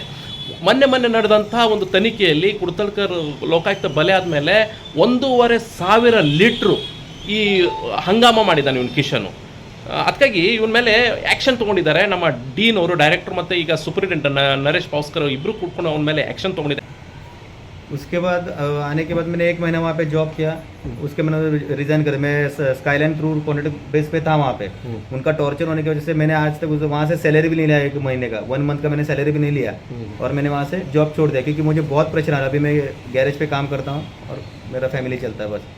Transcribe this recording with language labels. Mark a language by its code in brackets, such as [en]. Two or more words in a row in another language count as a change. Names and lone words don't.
[kn] ಮೊನ್ನೆ ನಡೆದಂತಹ ಒಂದು ತನಿಖೆಯಲ್ಲಿ ಕುಡ್ತಲ್ಕರ್ ಲೋಕಾಯುಕ್ತ ಬಲೆ ಆದಮೇಲೆ 1,500 ಲೀಟ್ರು ಈ ಹಂಗಾಮ ಮಾಡಿದ್ದಾನೆ ಇವನು ಕಿಶನು. ಅದಕ್ಕಾಗಿ ಇವನ ಮೇಲೆ ಆ್ಯಕ್ಷನ್ ತೊಗೊಂಡಿದ್ದಾರೆ ನಮ್ಮ ಡೀನ್ ಅವರು, ಡೈರೆಕ್ಟರ್ ಮತ್ತು ಈಗ ಸೂಪರಿಂಟೆಂಡೆಂಟ್ ನರೇಶ್ ಪೌಸ್ಕರ್ ಇಬ್ಬರು ಕೂತ್ಕೊಂಡು ಅವನ ಮೇಲೆ ಆ್ಯಕ್ಷನ್ ತೊಗೊಂಡಿದ್ದಾರೆ. [hi] उसके बाद आने के बाद मैंने 1 महीना वहाँ पे जॉब किया। उसके मैंने रिज़ाइन कर, मैं स्काईलाइन क्रू कॉन्ट्रैक्ट बेस पे था वहाँ पे। उनका टॉर्चर होने की वजह से मैंने आज तक वहाँ से सैलरी भी नहीं लिया, 1 महीने का 1 मंथ का मैंने सैलरी भी नहीं लिया और मैंने वहाँ से जॉब छोड़ दिया क्योंकि मुझे बहुत प्रेशर आ रहा। अभी मैं गैरेज पे काम करता हूँ और मेरा फैमिली चलता है बस।